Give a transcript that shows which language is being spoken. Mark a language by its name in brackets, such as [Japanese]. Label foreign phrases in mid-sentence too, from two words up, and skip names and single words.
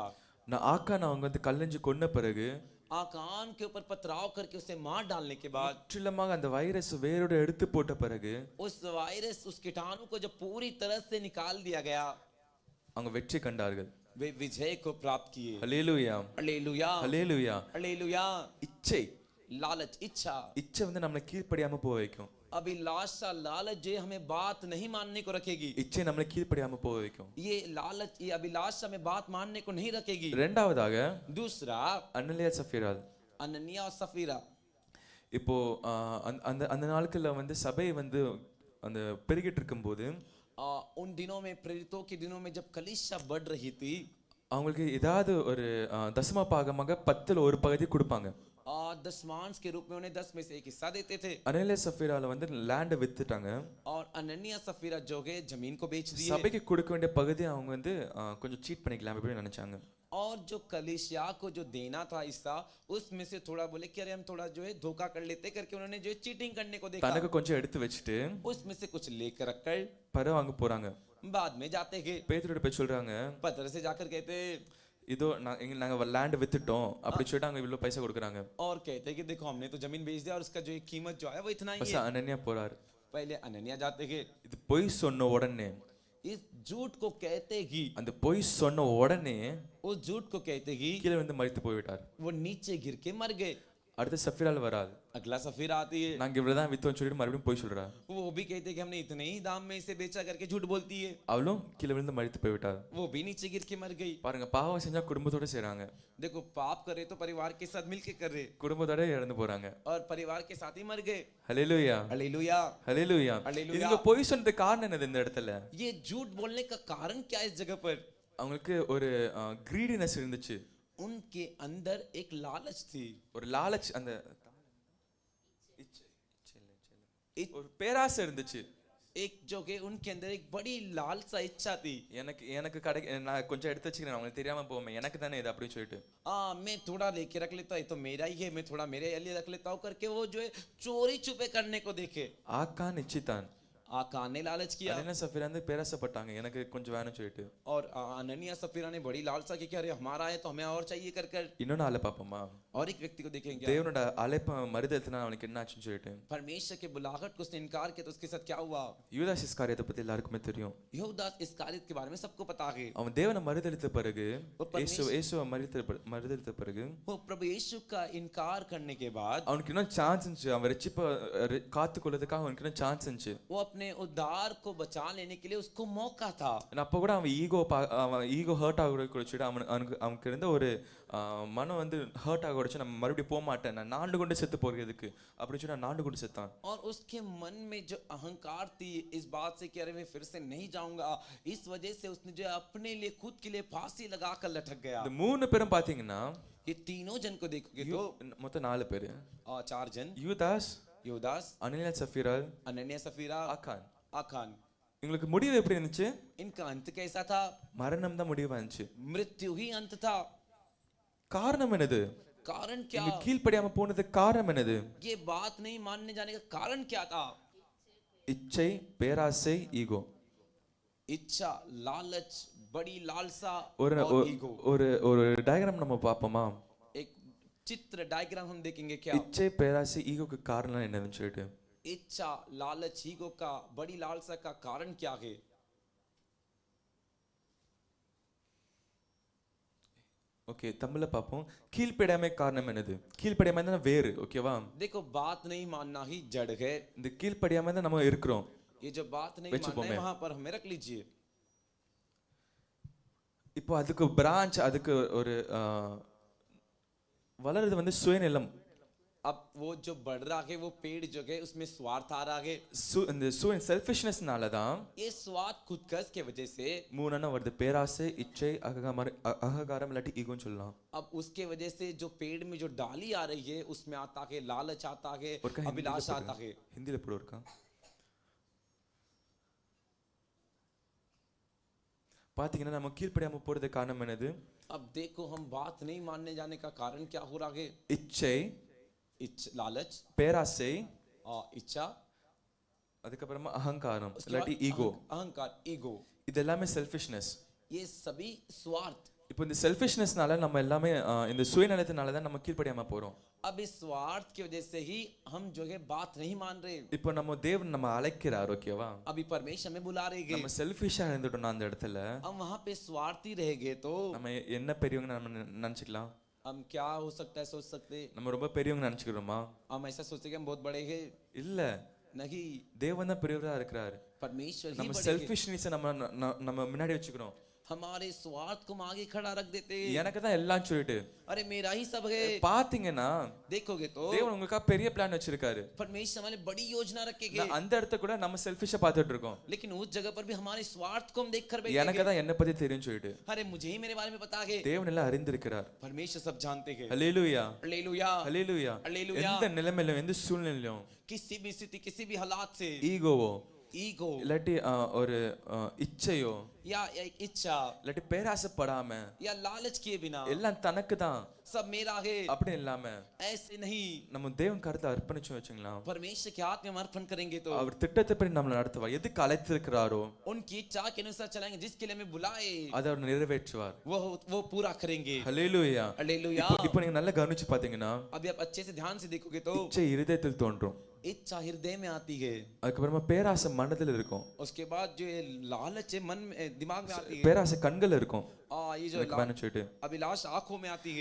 [Tamil] நான் ஆக்கான் அவங்க வந்து கல்லெஞ்சு கொன்ன பிறகு, [Hindi] आकान के ऊपर पथराव करके उसे मार डालने के बाद, [Tamil] முற்றிலுமாக அந்த வைரஸ் வேரோட எடுத்து போட்ட பிறகு [Hindi] उस वायरस, उस कीटाणु को जब पूरी तरह से निकाल दिया गया, [Tamil] அவங்க வெற்றி கண்டார்கள். [Hindi] वे विजय को प्राप्त किए. [Tamil] ஹல்லேலூயா, [Hindi] हालेलुया, [Tamil] ஹல்லேலூயா. [Hindi] हालेलुया. [Tamil] இச்சை [Hindi] लालच, इच्छा, [Tamil] இச்சை வந்து நம்மளை கீழ்ப்படியாம போக வைக்கும். [Hindi] अभिलाषा, लालच जो हमें बात नहीं मानने को रखेगी. [Tamil] இச்சை நம்மளை கீழ்ப்படியாம போக வைக்கும். [Hindi] ये लालच, ये अभिलाषा में बात मानने को नहीं रखेगी. [Tamil] இரண்டாவதாக [Hindi] दूसरा [Tamil] அனனியா சஃபீரா, [Hindi] अननिया और सफीरा. [Tamil] இப்போ அந்த அந்த நாட்கள்ல வந்து சபை வந்து அந்த பெருகிட்டு இருக்கும்போது [Hindi] उन दिनों में, प्रेरितों के दिनों में, जब कलीसिया बढ़ रही थी, [Tamil] அவங்களுக்கு ஏதாவது ஒரு தசம பாகமாக 10ல் ஒரு பகுதி கொடுப்பாங்க. [Hindi] दशमांश के रूप में उन्हें 10 में से एक हिस्सा देते थे. [Tamil] அனனியா சஃபீரால வந்து லேண்ட் வித்துட்டாங்க. [Hindi] और अनन्या सफीरा जो है जमीन को बेच दिए. [Tamil] சபைக்கு கொடுக்க வேண்டிய பகுதி அவங்க வந்து கொஞ்சம் சீட் பண்ணிக்கலாம் அப்படின்னு நினைச்சாங்க. [Hindi] और जो कलीसिया को जो देना था हिस्सा, उसमें से थोड़ा बोले कि अरे हम थोड़ा जो है धोखा कर लेते करके उन्होंने जो है चीटिंग करने को देखा. [Tamil] தனக்கு கொஞ்சம் எடுத்து வச்சுட்டு [Hindi] उसमें से कुछ लेकर रखकर [Tamil] பரவ அங்க போறாங்க. [Hindi] बाद में जाते हैं. [Tamil] பேதுருட்ட போய் சொல்றாங்க, [Hindi] पत्र से जाकर कहते [Tamil] இதோ நாங்க லேண்ட் வித்துட்டோம் அப்படி சொல்லிட்டு அங்க இவ்வளவு பைசா கொடுக்குறாங்க. [Hindi] और कहते कि देखो हमने तो जमीन बेच दिया और उसका जो एक कीमत जो है वो इतना ही பஸ் है. [Tamil] அனனியா போறாரு. [Hindi] पहले अनन्या जाते हैं. [Tamil] இது பொய் சொன்ன உடனே, [Hindi] इस झूठ को कहते ही, [Tamil] அந்த பொய் சொன்ன உடனே [Hindi] उस झूठ को कहते ही [Tamil] கீழே வந்து மரித்து போய்விட்டார். [Hindi] वो नीचे गिर के मर गए. [Tamil] அடுத்து சஃபீரால் வராது. [Hindi] अगला सफीरा आती है. [Tamil] நாங்க இவ்வளவுதான் வித்தோம் சொல்லிட்டு மறுபடியும் போய் சொல்றா. [Hindi] वो भी कहते कि हमने इतने ही दाम में इसे बेचा करके झूठ बोलती है. [Tamil] அவளும் கீழே விழுந்து மரித்து போய்விட்டார். [Hindi] वो भी नीचे गिर के मर गई. [Tamil] பாருங்க, பாவம் செஞ்சா குடும்பத்தோட செய்றாங்க, [Hindi] देखो पाप करे तो परिवार के साथ मिलके कर रहे [Tamil] குடும்பத்தோட இறந்து போறாங்க. [Hindi] और परिवार के साथ ही मर गए. [Tamil] ஹல்லேலூயா, [Hindi] हालेलुया. [Tamil] ஹல்லேலூயா. ஹல்லேலூயா. இதுங்க பொய் சொன்னதுக்கு காரணம் என்னது இந்த இடத்துல? [Hindi] ये झूठ बोलने का कारण क्या है इस जगह पर? [Tamil] அவங்களுக்கு ஒரு கிரீடினஸ் இருந்துச்சு, [Hindi] उनके अंदर एक लालच थी. [Tamil] ஒரு லாலச், அந்த ஒரு பேராசை இருந்துச்சு. [Hindi] एक जो कि उनके अंदर एक बड़ी लालसा इच्छा थी. [Tamil] எனக்கு எனக்கு கடை நான் கொஞ்சம் எடுத்து வச்சுக்கிறேன், அவங்களுக்கு தெரியாம போமே, எனக்கு தானே இது அப்படின்னு சொல்லிட்டு [Hindi] मैं थोड़ा लेके रख लेता, ये तो मेरा ही है, मैं थोड़ा मेरे लिए रख लेता हूँ करके वो जो है चोरी छुपे करने को देखे. [Tamil] ஆக்கான் நிச்சித்தான். [Hindi] आकान ने लालच किया [Tamil] அனனியா சஃபீரா வந்து பேராசைப்பட்டாங்க, எனக்கு கொஞ்சம் வேணும் சொல்லிட்டு. [Hindi] और अनन्या सफीरा ने बड़ी लालसा की कि अरे हमारा है तो हमें और चाहिए कर कर. [Tamil] இன்னொன்னு ஆளை பார்ப்போமா, [Hindi] और एक व्यक्ति को देखेंगे, [Tamil] தேவனோட அழைப்ப மறுதலித்தனா அவனுக்கு என்ன ஆச்சுன்னு சொல்லிட்டு. [Hindi] परमेश्वर के बुलाहट को उसने इनकार किया तो उसके साथ क्या हुआ? [Tamil] யூதாஸ் இஸ்காரியத்தை பத்தி எல்லாருக்குமே தெரியும். [Hindi] यहूदास इस्कारियत के बारे में सबको पता है. [Tamil] அவன் தேவனை மறுதலித்த பிறகு, இயேசுவை மறுதலித்த பிறகு, [Hindi] वो प्रभु यीशु का इनकार करने के बाद [Tamil] அவனுக்கு இன்னும் சான்ஸ் இருந்துச்சு, அவன் ரட்சிப்பை காத்துக்கொள்ளதுக்காக அவனுக்கு இன்னும் சான்ஸ் இருந்துச்சு. [Hindi] वो अपने उद्धार को बचा लेने के लिए उसको मौका था. [Tamil] அப்போ கூட அவன் [English] ego hurt [Tamil] ஆக வச்சுட்டு அவனுக்கு இருந்த ஒரு மனம் வந்து ஹர்ட் ஆக வச்சு, நம்ம மறுபடியும் போக மாட்டேன், நான் நாண்டு கொண்டு செத்து போகிறதுக்கு அப்படின்னு சொல்லி நாண்டு கொண்டு செத்தான். [Hindi] और उसके मन में जो अहंकार थी इस बात से कि अरे मैं फिर से नहीं जाऊंगा, इस वजह से उसने जो अपने लिए खुद के लिए फांसी लगाकर लटक गया. [Tamil] இந்த 3 பேரும் பாத்தீங்கன்னா, [Hindi] ये तीनों जन को देखोगे तो [Tamil] மொத்தம் 4 பேரு, [Hindi] 4 जन, [Tamil] யூதாஸ், [Hindi] यूदास, [Tamil] அனனியா சஃபீரா, [Hindi] अनन्या सफीरा, [Tamil] ஆக்கான். [Hindi] आखान. [Tamil] இவங்களுக்கு முடிவு எப்படி இருந்துச்சு? [Hindi] इनका अंत कैसा था? [Tamil] மரணம் தான் முடிவா இருந்துச்சு. [Hindi] मृत्यु ही अंत था. [Tamil] காரணம் என்னது? [Hindi] कारण क्या? [Tamil] இவங்க கீழ்ப்படியாம போனதுக்கு காரணம் என்னது? [Hindi] ये बात नहीं मानने जाने का कारण क्या था? [Tamil] இச்சை, பேராசை, ஈகோ. [Hindi] इच्छा, लालच, बड़ी लालसा [Tamil] ஒரு [Hindi] और ईगो. [Tamil] ஒரு ஒரு டயகிராம் நம்ம பார்ப்போமா? [Hindi] एक चित्र डायग्राम हम देखेंगे क्या? [Tamil] இச்சை, பேராசை, ஈகோக்கு காரணம் என்னதுன்னு சொல்லிட்டு. [Hindi] इच्छा, लालच, ईगो का, बड़ी लालसा का कारण क्या है? [Tamil] ஓகே, தமிழ்ல பார்ப்போம். கீழ்ப்படியாமை காரணம் என்னது? கீழ்ப்படியாமை தான் வேறு, ஓகேவா? [Hindi] देखो बात नहीं मानना ही जड़ है. [Tamil] இந்த கீழ்ப்படியாமை தான் நம்ம இருக்கிறோம். [Hindi] ये जो बात नहीं मानना है वहां पर हमें रख लीजिए. [Tamil] இப்போ அதுக்கு பிரான்ச், அதுக்கு ஒரு வளருது வந்து சுயநலம். [Hindi] अब वो जो बढ़ रहा है वो पेड़ जो है उसमें स्वार्थ आ रहा है. [Tamil] இந்த செல்ஃபிஷ்னஸ்னால தான் [Hindi] ये स्वार्थ खुदकश के वजह से [Tamil] மூணான வருது, பேராசை, இச்சை, அகங்காரம் இல்லாட்டி ஈகோன்னு சொல்லலாம். [Hindi] अब उसके वजह से जो पेड़ में जो डाली आ रही है उसमें आता है लालच, आता है अभिलाष, आता है. [Tamil] ஹிந்தில போடு இருக்கா? பாத்தீங்கன்னா நம்ம கீழ்ப்படியாம போறதுக்கு காரணம் என்னது? [Hindi] अब देखो हम बात नहीं मानने जाने का कारण क्या हो रहा है? [Tamil] இச்சை, [Hindi] लालच, [Tamil] பேராசை, [Hindi] इच्छा, [Tamil] அதுக்கப்புறமா அகங்காரம் இல்லாட்டி ஈகோ. [Hindi] अहंकार, ईगो, [Tamil] இது எல்லாமே செல்ஃபிஷ்னஸ். [Hindi] ये सभी स्वार्थ. [Tamil] இப்போ இந்த செல்ஃபிஷ்னஸ்னால நம்ம எல்லாமே இந்த சுயநலத்தினால தான் நம்ம கீழ்ப்படியாம போறோம். [Hindi] अब इस स्वार्थ की वजह से ही हम जो है बात नहीं मान रहे. [Tamil] இப்போ நம்ம தேவன் நம்ம அழைக்கிறார், ஓகேவா? [Hindi] अभी परमेश्वर हमें बुला रहे [Tamil] நம்ம செல்ஃபிஷா இருந்துட்டோம் அந்த இடத்துல, [Hindi] हम वहां पे स्वार्थी रह गए तो [Tamil] நம்ம என்ன பெரியவங்க நம்ம நினைச்சுக்கலாம். [Hindi] हम क्या हो सकता है सोच सकते? [Tamil] நம்ம ரொம்ப பெரியவங்க நினைச்சுக்கிறோமா? [Hindi] हम ऐसा सोचते कि हम बहुत बड़े हैं. [Tamil] இல்ல, [Hindi] नहीं, [Tamil] தேவன் தான் பெரியவரா இருக்கிறார். [Hindi] परमेश्वर ही [Tamil] நம்ம [Hindi] बड़े हैं. [Tamil] செல்ஃபிஷ்னஸ் நம்ம முன்னாடி வச்சுக்கிறோம். [Hindi] हमारे स्वार्थ को हम आगे खड़ा रख देते। [Tamil] எனக்கு தான் எல்லாம் சொல்லிட்டு [Hindi] अरे मेरा ही सब है। [Tamil] பாத்தீங்கன்னா [Hindi] देखोगे तो [Tamil] தேவன் உங்களுக்காக பெரிய பிளான் வச்சிருக்காரு. [Hindi] परमेश्वर हमारे बड़ी योजना रखेंगे, [Tamil] அந்த இடத்த கூட நம்ம செல்ஃபிஷா பார்த்துட்டு இருக்கோம். [Hindi] लेकिन उस जगह पर भी हमारे स्वार्थ को हम देख कर [Tamil] எனக்கு [Hindi] बैठेंगे। [Tamil] தான் என்ன பத்தி தெரியும் சொல்லிட்டு [Hindi] अरे मुझे ही मेरे बारे में पता है। [Tamil] தேவன் எல்லாம் அறிந்திருக்கிறார். [Hindi] परमेश्वर सब जानते हैं। [Tamil] ஹல்லேலூயா [Hindi] हालेलुया [Tamil] ஹல்லேலூயா. [Hindi] हालेलुया। [Tamil] எந்த நிலைமையிலும் எந்த சூழ்நிலையிலும் [Hindi] किसी भी स्थिति किसी भी हालात से [Tamil] ஈகோவோ [Hindi] ईगो [Tamil] இல்லாட்டி ஒரு இச்சையோ [Hindi] या एक इच्छा [Tamil] இல்லாட்டி பேராசைப்படாம [Hindi] या लालच किए बिना [Tamil] எல்லாம் தனக்கு தான் [Hindi] सब मेरा है [Tamil] அப்படி இல்லாம [Hindi] ऐसे नहीं, [Tamil] நம்ம தேவன் கருத்தை அர்ப்பணிச்சு வச்சுக்கலாம். [Hindi] परमेश्वर के हाथ में हम अर्पण करेंगे तो [Tamil] அவர் திட்டத்தை படி நம்மளை நடத்துவார். எதுக்கு அழைத்திருக்கிறாரோ [Hindi] उनकी इच्छा के अनुसार चलाएंगे, जिसके लिए हमें बुलाए [Tamil] அதை அவர் நிறைவேற்றுவார். [Hindi] वो पूरा करेंगे। [Tamil] ஹல்லேலூயா. [Hindi] हालेलुया। [Tamil] இப்போ நீங்க நல்லா கவனிச்சு பாத்தீங்கன்னா [Hindi] अभी आप अच्छे से ध्यान से देखोगे तो [Tamil] இச்சை இருதயத்தில் தோன்றும். [Hindi] इच्छा हृदय में आती है, [Tamil] அதுக்கப்புறமா பேராசை மனதில் இருக்கும். [Hindi] उसके बाद जो ये लालच है मन में दिमाग में आती है, [Tamil] பேராசை கண்கள் இருக்கும். [Hindi] ये जो [Tamil] எனக்கு வேணும் சொல்லிட்டு [Hindi] अभिलाष आंखों में आती है,